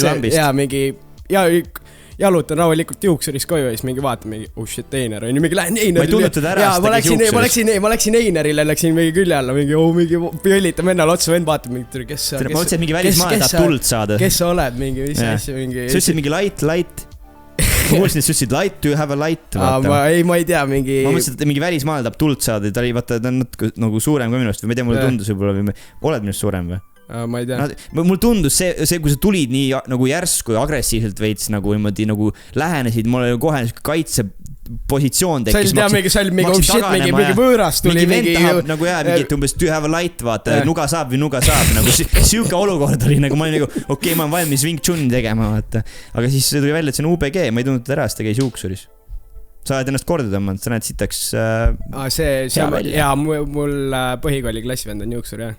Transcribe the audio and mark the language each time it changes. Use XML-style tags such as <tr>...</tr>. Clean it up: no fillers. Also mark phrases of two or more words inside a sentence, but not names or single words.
<et>Ja mingi, jalutan rahulikult juuksuris koju ja siis mingi vaatan mingi, shit, Einar on ju, mingi lähen Einarile. Ma ei tulnud teda ära, ma läksin Einarile, läksin mingi külje alla, mingi pjõllita vennal otsa, vend vaatab mingi, kes sa... Ma ütlesin, et mingi välismaa tahab tuld saada. Kes sa oled, mingi, mis asja, mingi... Sa ütlesid mingi light. kuulsin, et sa ütlesid light,</et> <en>do you have a light?</en> <et>ma ei tea, mingi... Ma mõtlesin, et mingi välismaal tahab tuld saada, ta oli, vaata, ta on nagu suurem kui minust või ma ei tea, mulle tundus võib-olla või oled minust suurem või? Ma ei tea. Mul tundus see, kui sa tulid nii nagu järsku ja agressiivselt veits nagu niimoodi nagu lähenesid, mul oli kohe positsioon tekkis. Sa olid mingi võõras tuli. Mingi vend tahab nagu mingi, et umbes</et> <en>do you have a light,</en> <et>vaata, nuga saab või nuga saab. Nagu siuke olukord oli, nagu ma olin nagu, okei, ma olen valmis Wing Chuni tegema, vaata. Aga siis tuli välja, et see on UBG, ma ei tundnud ära, sest ta käis juuksuris. Sa oled ennast korda tõmmanud, sa näed sitaks ja mul põhikooli klassivend on juuksur, jah.</et>